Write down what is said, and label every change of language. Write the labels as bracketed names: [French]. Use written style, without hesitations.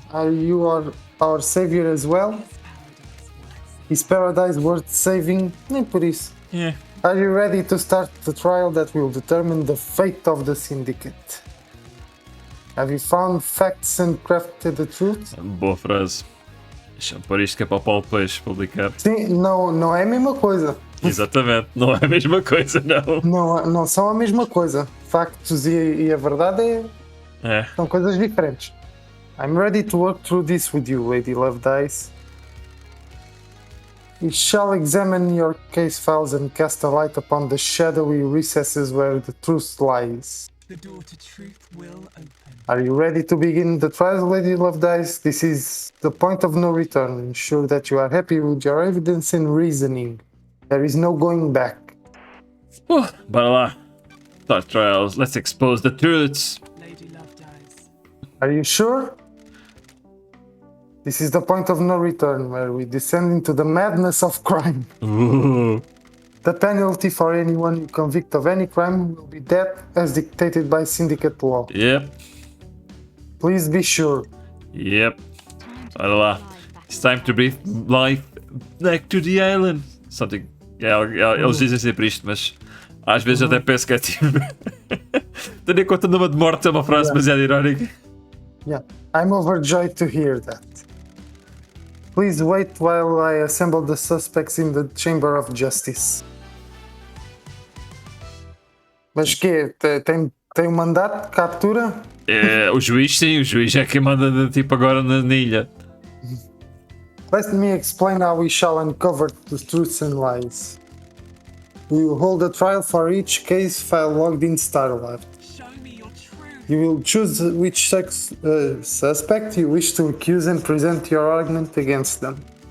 [English] Are you our savior as well? Is Paradise worth saving? [Portuguese] Nem por isso. [English] Yeah. Are you ready to start the trial that will determine the fate of the syndicate? Have you found facts and crafted the truth? [Portuguese] Boa frase. Deixa-me pôr isto que é para o Paulo depois publicar. Sim, não é a mesma coisa. Exatamente, não é a mesma coisa, não. Não são a mesma coisa. Factos e a verdade são coisas diferentes. [English] I'm ready to work through this with you, Lady Lovedice. We shall examine your case files and cast a light upon the shadowy recesses where the truth lies. The door to truth will open. Are you ready to begin the trial, Lady Lovedice? This is the point of no return. Ensure that you are happy with your evidence and reasoning. There is no going back. [Portuguese] Bora lá. [English] Start trials. Let's expose the truths. Lady Lovedice. Are you sure? This is the point of no return, where we descend into the madness of crime. The penalty for anyone you convict of any crime will be death as dictated by syndicate law. Yep. Please be sure. Yep. [Portuguese] Bora lá. [English] It's time to breathe life back to the island. Something. [Portuguese] Eles dizem sempre isto, mas às vezes até penso que é tipo. Tendo em conta numa de morte é uma frase demasiado irónica. [English] Yeah, I'm overjoyed to hear that. Please wait while I assemble the suspects in the Chamber of Justice. [Portuguese] Mas que tem um mandato de captura? O juiz, sim, o juiz é quem manda de tipo agora na ilha. [English] Let me explain how we shall uncover the truths and lies. We will hold a trial for each case file logged in Starlight. Show me your truth. You will choose which suspect you wish to accuse and present your argument against them.